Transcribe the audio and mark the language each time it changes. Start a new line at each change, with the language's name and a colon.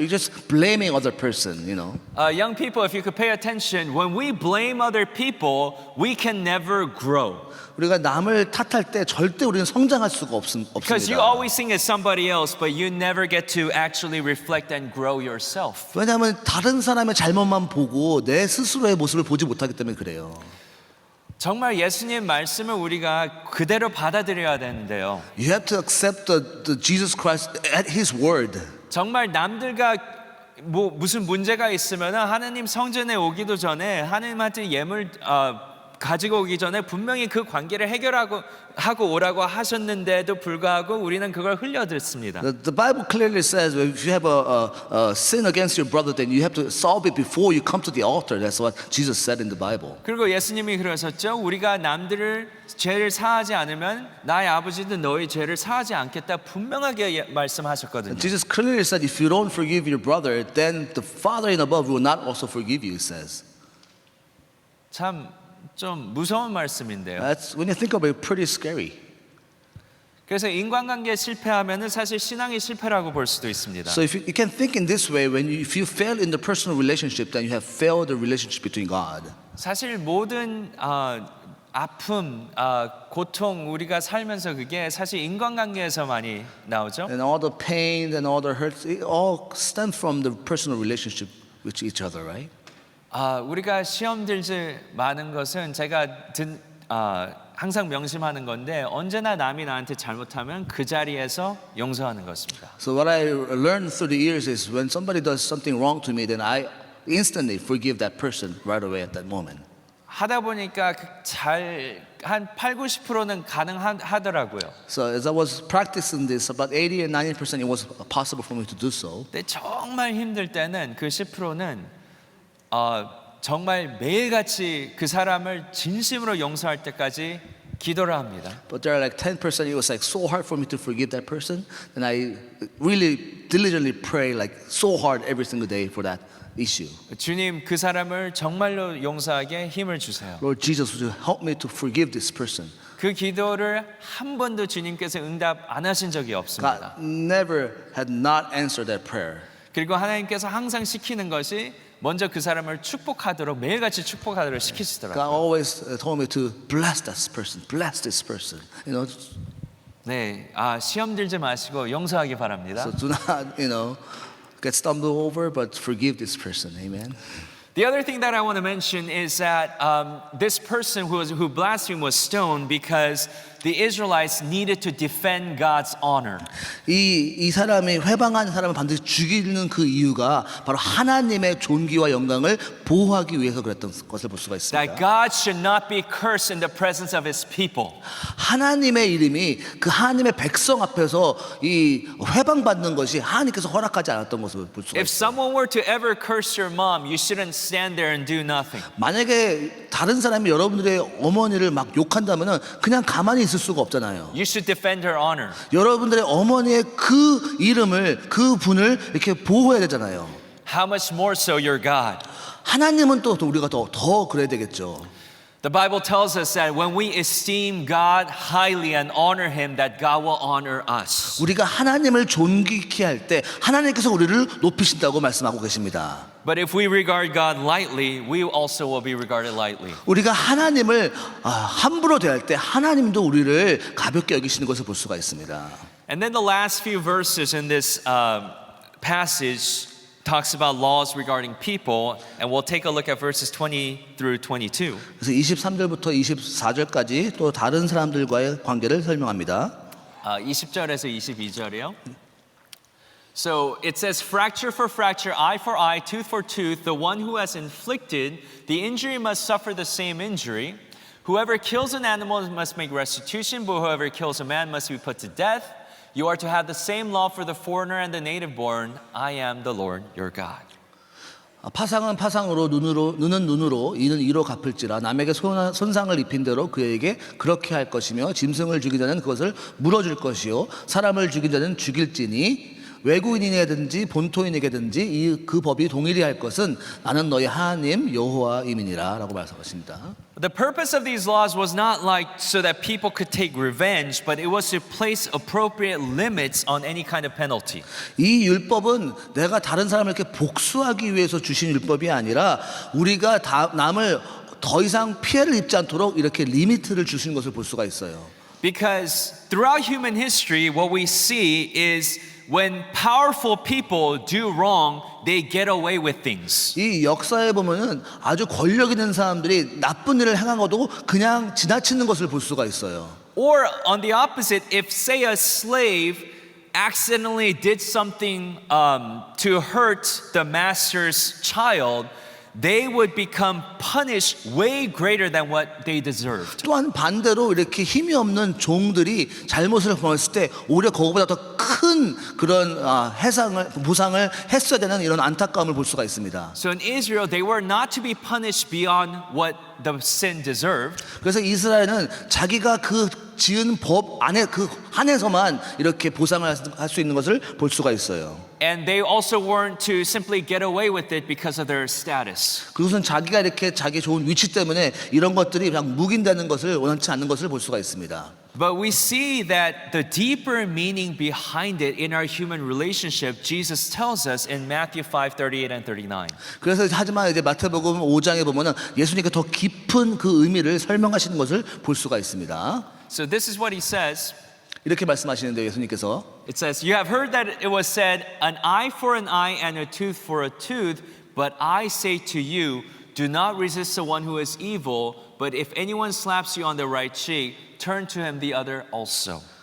English: You're just blaming other person, Young people, if you could pay attention, when we blame other people, we can never grow.
Korean: 우리가 남을 탓할 때 절대 우리는 성장할 수가
English: Because you
Korean: 없습니다.
English: always think it's somebody else, but you never get to actually reflect and grow yourself.
Korean: 왜냐하면 다른 사람의 잘못만 보고 내 스스로의 모습을 보지 못하기 때문에 그래요. 정말 예수님 말씀을 우리가 그대로 받아들여야 되는데요.
English: You have to accept the Jesus Christ at His word.
Korean: 정말 남들과 무슨 문제가 있으면 하나님 성전에 오기도 전에 하나님한테 예물 가지고 오기 전에 분명히 그 관계를 해결하고 오라고 하셨는데도 불구하고 우리는 그걸 흘려듣습니다.
English: The Bible clearly says if you have a sin against your brother, then you have to solve it before you come to the altar. That's what Jesus said in the Bible.
Korean: 그리고 예수님이 그러셨죠. 우리가 남들을 죄를 사하지 않으면 나의 아버지도 너희 죄를 사하지 않겠다 분명하게 말씀하셨거든요.
English: Jesus clearly said if you don't forgive your brother, then the Father in above will not also forgive you, he says.
Korean: 참 좀 무서운 말씀인데요.
English: That's when you think about it, pretty scary.
Korean: 그래서 인간관계에 실패하면은 사실 신앙이 실패라고 볼 수도 있습니다.
English: So if you can think in this way, if you fail in the personal relationship, then you have failed the relationship between God.
Korean: 사실 모든 아픔, 고통 우리가 살면서 그게 사실 인간관계에서 많이 나오죠.
English: And all the pain and all the hurts, it all stems from the personal relationship with each other, right?
Korean: 우리가 시험 들지 많은 것은 제가 항상 명심하는 건데 언제나 남이 나한테 잘못하면 그 자리에서 용서하는 것입니다.
English: So what I learned through the years is when somebody does something wrong to me, then I instantly forgive that person right away at that moment.
Korean: 하다 보니까 한 8-90%는 가능하더라고요.
English: So as I was practicing this, about 80 and 90% it was possible for me to do so.
Korean: 근데 정말 힘들 때는 그 10%는 정말 매일같이 그 사람을 진심으로 용서할 때까지 기도를 합니다.
English: But there are like 10% it was like so hard for me to forgive that person, and I really diligently pray like so hard every single day for that issue.
Korean: 주님 그 사람을 정말로 용서하게 힘을 주세요.
English: Lord Jesus, would you help me to forgive this person?
Korean: 그 기도를 한 번도 주님께서 응답 안 하신 적이 없습니다.
English: God never had not answered that prayer.
Korean: 그리고 하나님께서 항상 시키는 것이 먼저 그 사람을 축복하도록 매일같이 축복하도록
English: God
Korean: 시키시더라고요.
English: always told me to bless this person, bless this person.
Korean: 네, 시험 들지 마시고 용서하기 바랍니다.
English: So do not, get stumbled over, but forgive this person. Amen. The other thing that I want to mention is that this person who blasphemed was stoned because the Israelites needed to defend God's honor.
Korean: 이 사람이 회방한 사람을 반드시 죽이는 그 이유가 바로 하나님의 존귀와 영광을 보호하기 위해서 그랬던 것을 볼 수가
English: That
Korean: 있습니다.
English: God should not be cursed in the presence of His people.
Korean: 하나님의 이름이 그 하나님의 백성 앞에서 이 회방받는 것이 하나님께서 허락하지 않았던 것을 볼 수가
English: If
Korean: 있습니다.
English: someone were to ever curse your mom, you shouldn't stand there and do nothing.
Korean: 만약에 다른 사람이 여러분들의 어머니를 막 욕한다면은 그냥 가만히 있을 수가 없잖아요.
English: You should defend her honor.
Korean: 여러분들의 어머니의 그 이름을 그 분을 이렇게 보호해야 되잖아요.
English: How much more so your God?
Korean: 하나님은 또 우리가 더 그래야 되겠죠.
English: The Bible tells us that when we esteem God highly and honor Him, that God will honor us.
Korean: 우리가 하나님을 존귀케 할 때 하나님께서 우리를 높이신다고 말씀하고 계십니다.
English: But if we regard God lightly, we also will be regarded lightly.
Korean: 우리가 하나님을 함부로 대할 때 하나님도 우리를 가볍게 여기시는 것을 볼 수가 있습니다.
English: And then the last few verses in this passage talks about laws regarding people, and we'll take a look at verses 20 through 22.
Korean: 그래서 23절부터 24절까지 또 다른 사람들과의 관계를 설명합니다. 20절에서 22절이요.
English: So it says, fracture for fracture, eye for eye, tooth for tooth. The one who has inflicted the injury must suffer the same injury. Whoever kills an animal must make restitution, but whoever kills a man must be put to death. You are to have the same law for the foreigner and the native born. I am the Lord your God.
Korean: 파상은 파상으로 눈은 눈으로 이는 이로 갚을지라 남에게 손상을 입힌 대로 그에게 그렇게 할 것이며 짐승을 죽인 자는 그것을 물어줄 것이요 사람을 죽인 자는 죽일지니 외국인에게든지 본토인에게든지 그 법이 동일히 할 것은 나는 너희 하나님 여호와임이니라 라고 말씀하십니다.
English: The purpose of these laws was not like so that people could take revenge, but it was to place appropriate limits on any kind of penalty.
Korean: 이 율법은 내가 다른 사람을 이렇게 복수하기 위해서 주신 율법이 아니라 우리가 남을 더 이상 피해를 입지 않도록 이렇게 리미트를 주신 것을 볼 수가 있어요.
English: Because throughout human history, what we see is when powerful people do wrong, they get away with things.
Korean: 이 역사에 보면은 아주 권력 있는 사람들이 나쁜 일을 행한 것도 그냥 지나치는 것을 볼 수가 있어요.
English: Or on the opposite, if say a slave accidentally did something to hurt the master's child, they would become punished way greater than what they deserved.
Korean: 또한 반대로 이렇게 힘이 없는 종들이 잘못을 범했을 때 오히려 그거보다 더 큰 그런 보상을 했어야 되는 이런 안타까움을 볼 수가 있습니다.
English: So in Israel, they were not to be punished beyond what the sin deserved.
Korean: 그래서 이스라엘은 자기가 그 지은 법 안에 그 한에서만 이렇게 보상을 할 수 있는 것을 볼 수가 있어요.
English: And they also weren't to simply get away with it because of their status.
Korean: 그것은 자기가 이렇게 자기 좋은 위치 때문에 이런 것들이 그냥 묵인되는 것을 원치 않는 것을 볼 수가 있습니다.
English: But we see that the deeper meaning behind it in our human relationship, Jesus tells us in Matthew 5:38 and 39.
Korean: 그래서 하지만 이제 마태복음 5장에 보면은 예수님께 더 깊은 그 의미를 설명하시는 것을 볼 수가 있습니다.
English: So this is what he says.
Korean: 이렇게 말씀하시는데 예수님께서
English: It says, "You have heard that it was said, an eye for an eye and a tooth for a tooth, but I say to you, do not resist the one who is evil, but if anyone slaps you on the right cheek, turn to him the other also."